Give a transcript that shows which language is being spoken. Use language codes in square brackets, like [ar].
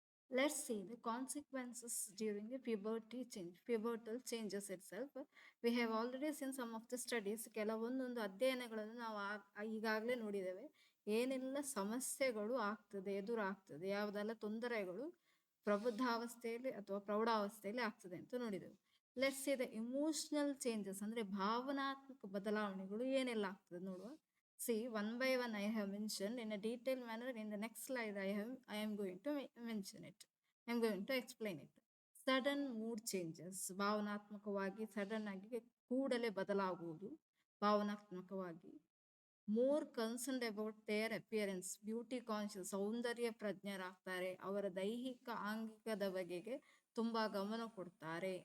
[en] Let's see the consequences during the puberty change, pubertal changes itself. We have already seen some of the studies. [kn] ಕೆಲವೊಂದೊಂದು ಅಧ್ಯಯನಗಳನ್ನು ನಾವು ಈಗಾಗಲೇ ನೋಡಿದ್ದೇವೆ. ಏನೆಲ್ಲ ಸಮಸ್ಯೆಗಳು ಆಗ್ತದೆ, ಎದುರಾಗ್ತದೆ, ಯಾವುದೆಲ್ಲ ತೊಂದರೆಗಳು ಪ್ರಬುದ್ಧಾವಸ್ಥೆಯಲ್ಲಿ ಅಥವಾ ಪ್ರೌಢಾವಸ್ಥೆಯಲ್ಲಿ ಆಗ್ತದೆ ಅಂತ ನೋಡಿದೆವು. [en] let's see the emotional changes [kn] ಅಂದ್ರೆ ಭಾವನಾತ್ಮಕ ಬದಲಾವಣೆಗಳು ಏನೆಲ್ಲ ಆಗ್ತದೆ ನೋಡುವ. [en] See, one by one I have mentioned in a detailed manner. In the next slide, I am going to mention it. I am going to explain it. Sudden mood changes. [kn] ಭಾವನಾತ್ಮಕವಾಗಿ sudden ಆಗಿ ಕೂಡಲೇ ಬದಲಾಗುವುದು ಭಾವನಾತ್ಮಕವಾಗಿ. [en] More concerned about their appearance. Beauty conscious, [kn] ಸೌಂದರ್ಯ ಪ್ರಜ್ಞರಾಗ್ತಾರೆ. ಅವರ ದೈಹಿಕ ಆಂಗಿಕದ ಬಗೆಗೆ ತುಂಬಾ ಗಮನ ಕೊಡ್ತಾರೆ.